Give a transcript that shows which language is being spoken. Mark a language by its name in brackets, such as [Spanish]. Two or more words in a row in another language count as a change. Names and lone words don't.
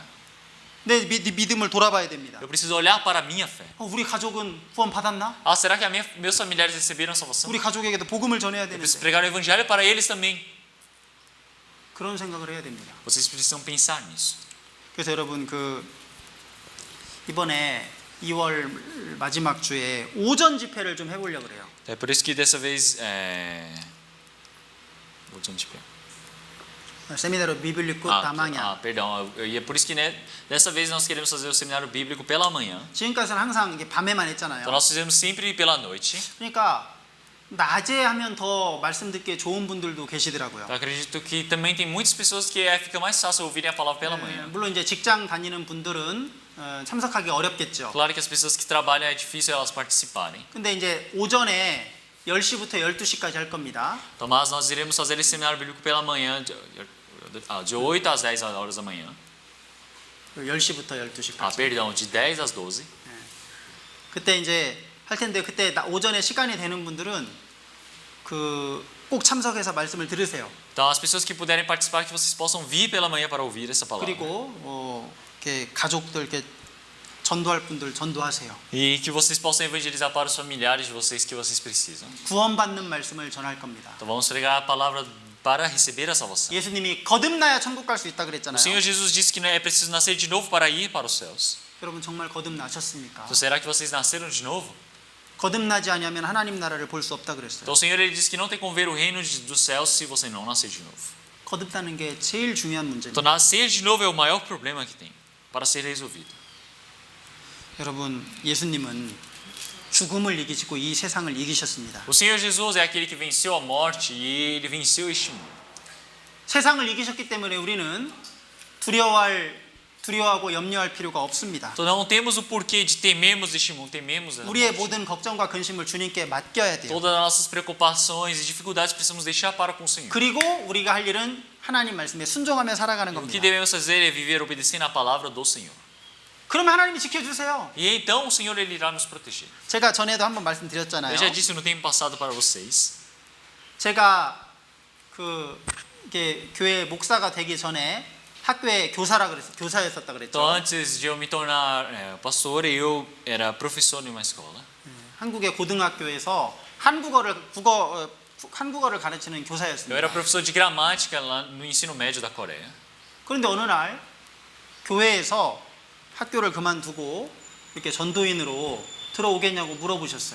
[Korean] 내 믿음을 돌아봐야 됩니다. [Portuguese] Eu preciso olhar para a minha fé. [Korean] 우리 가족은 구원 받았나? [Portuguese] Será que meus familiares receberam a salvação? [Korean] 우리 가족에게도 복음을 전해야 [Portuguese] Eu preciso [Korean] 되는데 [Portuguese] pregar o evangelho para eles também. [Korean] 그런 생각을 해야 됩니다. [Portuguese] Vocês precisam pensar nisso. [Korean] 그래서 여러분 이번에 2월 마지막 주에 오전 집회를 좀 해보려고 그래요. [Portuguese] É por isso que dessa vez seminário bíblico da manhã. Perdão. E é por isso que dessa vez nós queremos fazer o seminário bíblico pela manhã. [Korean] 지금까지는 항상 이게 밤에만 했잖아요. [Portuguese] Então nós fizemos sempre pela noite. [Korean] 그러니까 낮에 하면 더 말씀 듣기 좋은 분들도 계시더라고요. [Portuguese] Eu acredito que também tem muitas pessoas que fica mais fácil ouvirem a palavra pela manhã. [Korean] 물론 이제 직장 다니는 분들은 참석하기 어렵겠죠. [Portuguese] Claro que as pessoas que trabalham é difícil elas participarem. [Korean] 근데 이제 오전에 10시부터 12시까지 할 겁니다. [Portuguese] Então, mas nós iremos fazer esse seminário bíblico pela manhã, de 8 às 10 horas da manhã. [Korean] 10시부터 12시까지. [Portuguese] Perdão, de 10 às 12. [Korean] 그때 이제 할 텐데 그때 오전에 시간이 되는 분들은 꼭 참석해서 말씀을 들으세요. [Portuguese] Então, as pessoas que puderem participar, que vocês possam vir pela manhã para ouvir essa palavra. [Korean] 그리고 이렇게 가족들 이렇게 전도할 분들 전도하세요. [Portuguese] E que vocês possam evangelizar para os familiares de vocês que vocês precisam. [Korean] 구원받는 말씀을 전할 겁니다. [Portuguese] Então, vamos pregar a palavra para receber a salvação. [Korean] 예수님이 거듭나야 천국 갈 수 있다 [Portuguese] O [Korean] 그랬잖아요. [Portuguese] Senhor Jesus disse que é preciso nascer de novo para ir para os céus. [Korean] 여러분 정말 거듭나셨습니까? [Portuguese] Então, será que vocês nasceram de novo? [Korean] 거듭나지 않으면 하나님 나라를 볼 수 없다 그랬어요. [Portuguese] Então, o Senhor ele disse que não tem como ver o reino dos céus se você não nascer de novo. [Korean] 거듭나는 게 제일 중요한 문제입니다. [Portuguese] Então, nascer de novo é o maior problema que tem para ser resolvido. [Korean] 여러분 예수님은 죽음을 이기시고 이 세상을 이기셨습니다. [Portuguese] O Senhor Jesus é aquele que venceu a morte e ele venceu este mundo. [Korean] 세상을 이기셨기 때문에 우리는 두려워하고 염려할 필요가 없습니다. [Portuguese] Então não temos o porquê de temermos este mundo, tememos a [Korean] 우리의 [Portuguese] morte. [Korean] 모든 걱정과 근심을 주님께 맡겨야 돼요. [Portuguese] Todas as nossas preocupações e dificuldades precisamos deixar para com o Senhor. [Korean] 그리고 우리가 할 일은 하나님 말씀에 순종하며 살아가는 [Portuguese] O que [Korean] 겁니다. [Portuguese] devemos fazer é viver obedecendo a palavra do Senhor. [Korean] 그러면 하나님이 지켜주세요. [Portuguese] E então o Senhor ele irá nos proteger. [Korean] 제가 전에도 한번 말씀드렸잖아요. [Portuguese] Eu já disse no tempo passado para vocês. [Korean] 제가 이게 교회 목사가 되기 전에 학교에 교사였었다 그랬죠. [Portuguese] Então antes de eu me tornar pastor, eu era professor em uma escola. [Korean] 한국의 고등학교에서 한국어를 가르치는 [Portuguese] Eu [Korean] 교사였습니다. [Portuguese] era professor de gramática lá no ensino médio da Coreia. [Korean] 그런데 어느 날 교회에서 학교를 그만두고 이렇게 전도인으로 들어오겠냐고 물어보셨어요.